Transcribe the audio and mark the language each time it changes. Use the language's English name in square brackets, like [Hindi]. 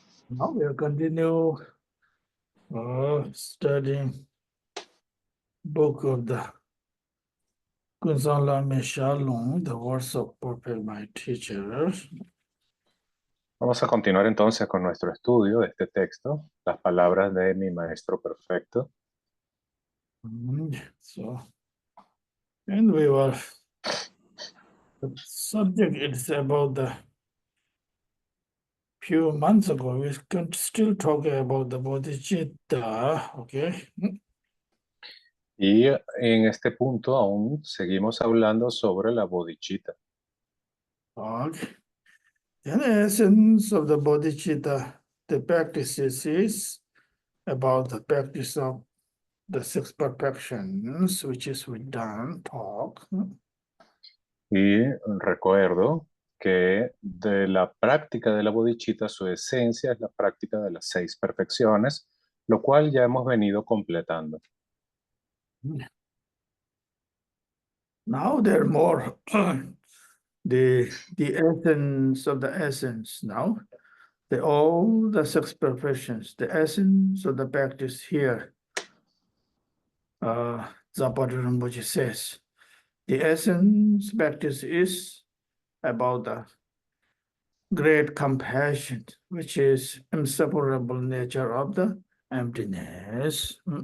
[English] now we'll continue studying book of the Gonzalo Shalom, the words of perfect my teachers. [Spanish] Vamos a continuar entonces con nuestro estudio de este texto, las palabras de mi maestro perfecto. [English] So, and we were, the subject is about the few months ago, we can still talk about the bodhicitta, okay? [Spanish] Y en este punto aún seguimos hablando sobre la bodhicitta. Okay. [English] In essence of the bodhicitta, the practice is about the practice of the six perfections, which is we done talk. [Spanish] Y recuerdo que de la práctica de la bodhicitta, su esencia es la práctica de las 6 perfecciones, lo cual ya hemos venido completando. [English] Now there are more the essence of the essence now. All the six perfections, the essence of the practice here. Zapata Rinpoche says, the essence practice is about the great compassion, which is inseparable nature of the emptiness.